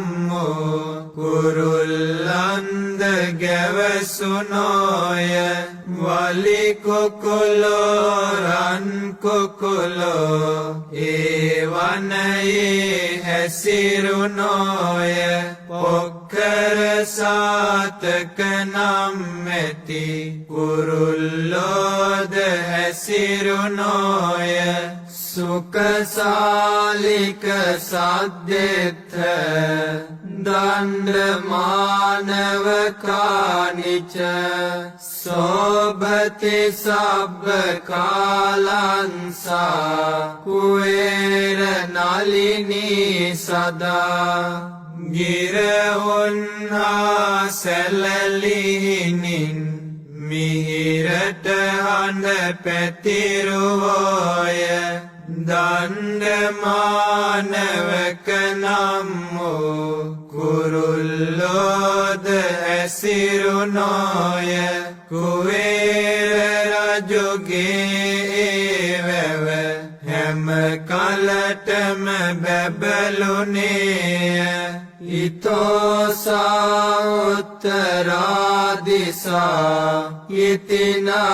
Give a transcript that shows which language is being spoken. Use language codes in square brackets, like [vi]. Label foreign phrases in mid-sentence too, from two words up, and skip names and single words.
[si] වූ කුරුල්ලන්ද ගැවසුනෝය වලි කුකුලෝ රන් කුකුලෝ ඒ වනයේ හැසිරුණෝය පොක්කර සාතක නම් ඇති කුරුල්ලෝද හැසිරුණෝය [pi] සුකසාලික සද්දෙත්ත දණ්ඩමානව කානිච සෝභති සබ්බ කාලංසා කුවේර නලිනී සදා [si] ගිරවුන්හා සැලලිහිනින් මිහිරට හඬ පැතිරුවෝය දණ්ඩමානවක නම් වූ කුරුල්ලෝද ඇසිරුණෝය කුවේර රජුගේ වැව හැම කලටම බැබළුනේය [pi] ඉතෝසා උත්තරාදිසා ඉතිනං